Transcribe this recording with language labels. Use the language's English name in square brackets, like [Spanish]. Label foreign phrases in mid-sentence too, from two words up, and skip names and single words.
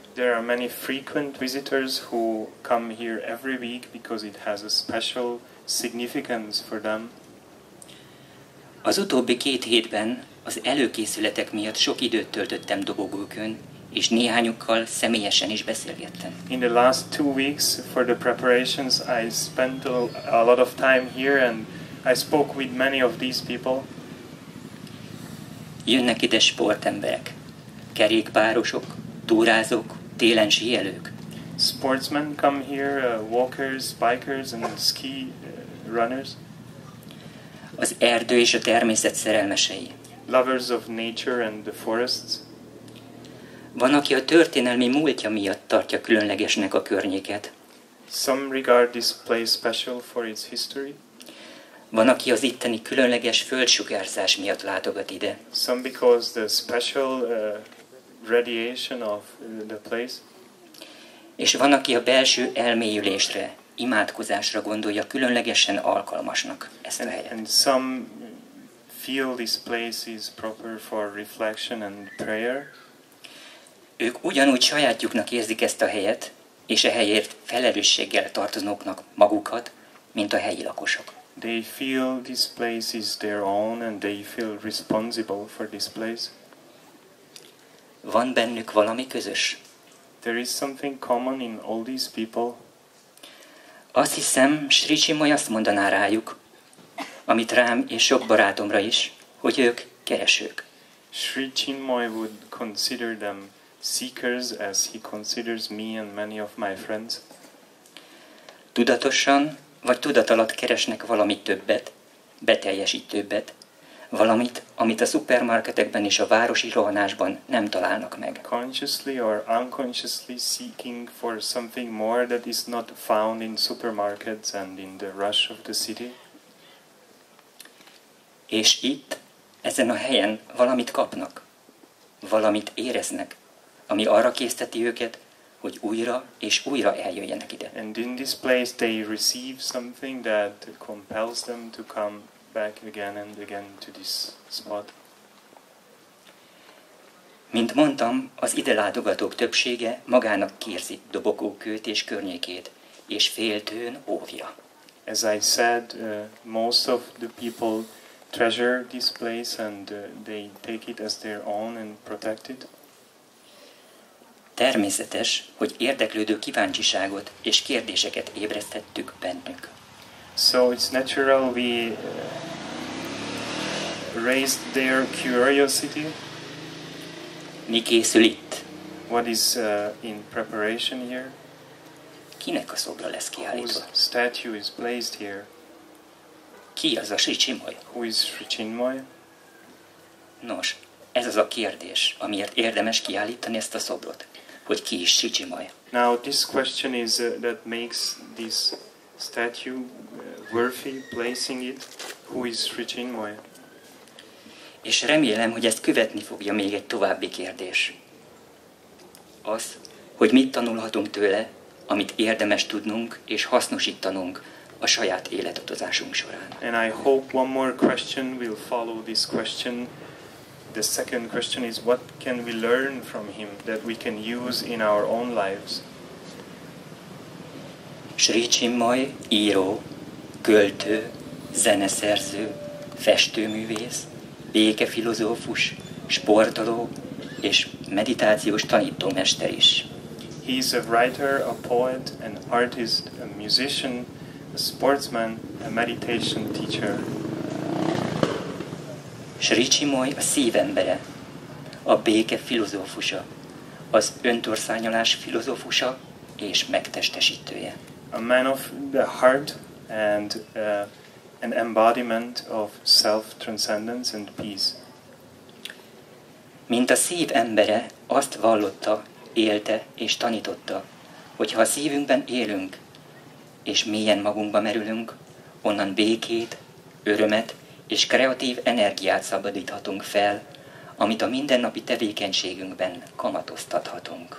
[English] there are many frequent visitors who come here every week because it has a special significance for them. [Hungarian] Az utóbbi 2 hétben az előkészületek miatt sok időt töltöttem Dobogókőn, és néhányukkal személyesen is beszélgettem. [English] In the last 2 weeks for the preparations, I spent a lot of time here and I spoke with many of these people. [Hungarian] Jönnek ide sportemberek, kerékpárosok, túrázók, télen síelők. [English] Sportsmen come here, walkers, bikers and ski runners. [Hungarian] Az erdő és a természet szerelmesei. [English] Lovers of nature and the forests. [Hungarian] Van, aki a történelmi múltja miatt tartja különlegesnek a környéket. [English] Some regard this place special for its history. [Hungarian] Van, aki az itteni különleges földsugárzás miatt látogat ide. [English] Some because the special radiation of the place. [Hungarian] És van, aki a belső elmélyülésre, imádkozásra gondolja különlegesen alkalmasnak ezt a helyet. [English] And some feel this place is proper for reflection and prayer. [Hungarian] Ők ugyanúgy sajátjuknak érzik ezt a helyet, és a helyért felelősséggel tartozóknak magukat, mint a helyi lakosok. [English] They feel this place is their own and they feel responsible for this place. [Hungarian] Van bennük valami közös? [English] There is something common in all these people. [Hungarian] Azt hiszem, Sri Chinmoy azt mondaná rájuk, amit rám és sok barátomra is, hogy ők keresők. [English] Sri Chinmoy would consider them seekers as he considers me and many of my friends. [Hungarian] Tudatosan vagy tudatalatt keresnek valami többet, beteljesítőbbet, valamit, amit a szupermarketekben és a városi rohanásban nem találnak meg. [English] Consciously or unconsciously seeking for something more that is not found in supermarkets and in the rush of the city. [Hungarian] És itt, ezen a helyen valamit kapnak, valamit éreznek, ami arra készteti őket, hogy újra és újra eljöjjenek ide. [English] And in this place they receive something that compels them to come back again and again to this spot. [Hungarian] Mint mondtam, az ide látogatók többsége magának kérzi Dobogókőt és környékét, és féltőn óvja. [English] As I said, most of the people treasure this place and they take it as their own and protect it. [Hungarian] Természetes, hogy érdeklődő kíváncsiságot és kérdéseket ébresztettük bennük. [English] So it's natural we raised their curiosity. [Hungarian] Mi készül itt? [English] What is in preparation here? [Hungarian] Kinek a szobra lesz kiállítva? [English] Whose statue is placed here? [Hungarian] Ki az a Sri Chinmoy? [English] Who is Sri Chinmoy? [Hungarian] Nos, ez az a kérdés, amiért érdemes kiállítani ezt a szobrot, hogy ki is Sri Chinmoy. [English] Now this question is that makes this statue worthy placing it. Who is Sri Chinmoy? [Hungarian] És remélem, hogy ezt követni fogja még egy további kérdés. Az, hogy mit tanulhatunk tőle, amit érdemes tudnunk és hasznosítanunk a saját életutazásunk során. [English] And I hope one more question will follow this question. The second question is, what can we learn from him that we can use in our own lives? [Hungarian] Sri Chinmoy író, költő, zeneszerző, festőművész, békefilozófus, sportoló és meditációs tanítómester is. [English] He is a writer, a poet, an artist, a musician, a sportsman, a meditation teacher. [Hungarian] Sri Chinmoy a szívembere, a béke filozófusa, az öntorszányolás filozófusa és megtestesítője. [English] A man of the heart and an embodiment of self-transcendence and peace. [Hungarian] Mint a szív embere, azt vallotta, élte és tanította, hogy ha a szívünkben élünk, és mélyen magunkba merülünk, onnan békét, örömet és kreatív energiát szabadíthatunk fel, amit a mindennapi tevékenységünkben kamatoztathatunk.